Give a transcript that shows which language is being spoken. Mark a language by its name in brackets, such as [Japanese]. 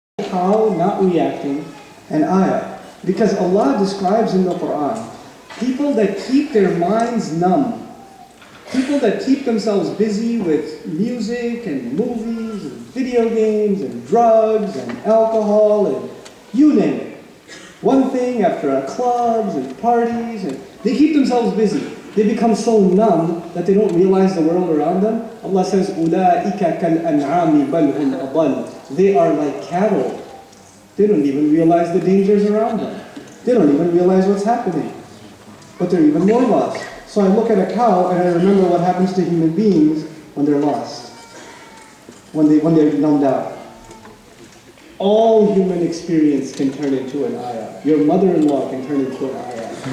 [English] Cow not reacting, an ayah. Because Allah describes in the Quran, people that keep their minds numb, people that keep themselves busy with music and movies and video games and drugs and alcohol and you name it. One thing after clubs and parties, and they keep themselves busy. They become so numb that they don't realize the world around them. Allah says, [Arabic] أُولَٰئِكَ كَالْأَنْعَامِ بَلْ هُمْ أَضَلُّ. [English] They are like cattle. They don't even realize the dangers around them. They don't even realize what's happening. But they're even more lost. So I look at a cow and I remember what happens to human beings when they're lost, when they're numbed out. All human experience can turn into an ayah. Your mother-in-law can turn into an ayah.